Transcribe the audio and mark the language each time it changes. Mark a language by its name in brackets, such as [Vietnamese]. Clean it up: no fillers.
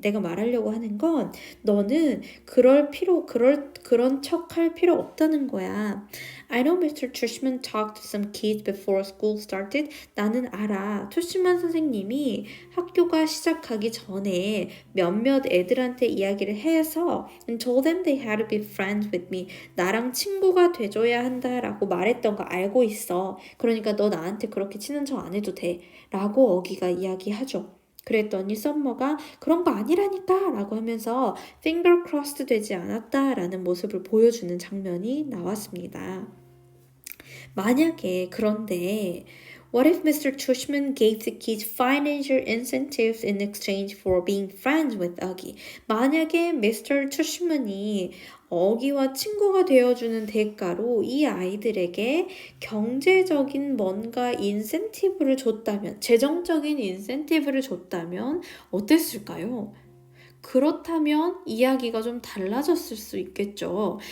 [Korean] 내가 말하려고 하는 건 너는 그런 척 할 필요 없다는 거야. [English] I know Mr. Tushman talked to some kids before school started. [Korean] 나는 알아. 투시만 선생님이 학교가 시작하기 전에 몇몇 애들한테 이야기를 해서 [English] and told them they had to be friends with me. [Korean] 나랑 친구가 돼줘야 한다라고 말했던 거 알고 있어. 그러니까 너 나한테 그렇게 치는 척 안 해도 돼. 라고 어기가 이야기하죠. 그랬더니 썸머가 그런 거 아니라니까 라고 하면서 finger crossed 되지 않았다 라는 모습을 보여주는 장면이 나왔습니다. 만약에 그런데 [English] What if Mr. Tushman gave the kids financial incentives in exchange for being friends with Uggy? [Korean] 만약에 Mr. Tushman이 어기와 친구가 되어주는 대가로 이 아이들에게 경제적인 뭔가 인센티브를 줬다면, 재정적인 인센티브를 줬다면 어땠을까요? 그렇다면 이야기가 좀 달라졌을 수 있겠죠.